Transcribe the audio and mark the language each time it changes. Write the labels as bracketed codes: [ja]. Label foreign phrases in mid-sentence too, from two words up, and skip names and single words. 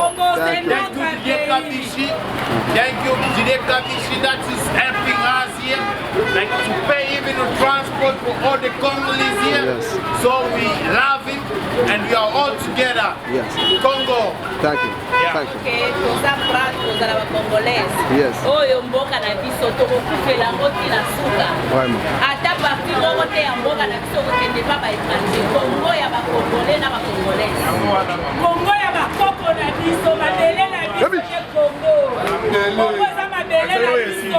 [en] Thank you, Didier Kabishi. Thank you, Didier Kabishi, that is helping us here. Like to pay even the transport for all the Congolese here. Yes. So we love him and we are all together. Yes. Congo. Thank you. Yeah. Thank you. Yes. [ln] Oyo mboka na biso tokokufela ngoti na suka. Vraiment. Ata parti moko te ya mboka na biso kokende pa ba étranger. Congo ya ba Congolais na ba Congolais. Congo ya ba koko na biso, mabele na biso Congo. Congo za mabele na biso.